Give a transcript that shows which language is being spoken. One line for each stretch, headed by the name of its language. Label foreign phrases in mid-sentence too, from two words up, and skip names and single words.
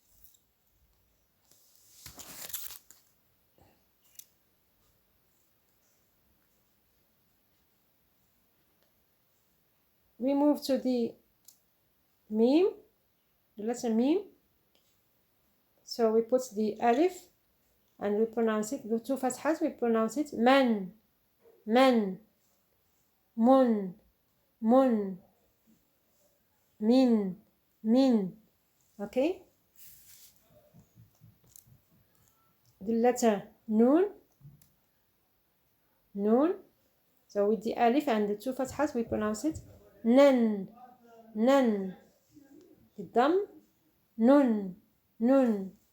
English: We move to the mim, the letter mim. So we put the alif and we pronounce it, the two fathas, we pronounce it man, man, mun, mun, min, min. Okay? The letter nun, nun. So with the alif and the two fathas, we pronounce it nan, nan. The dam, nun, nun.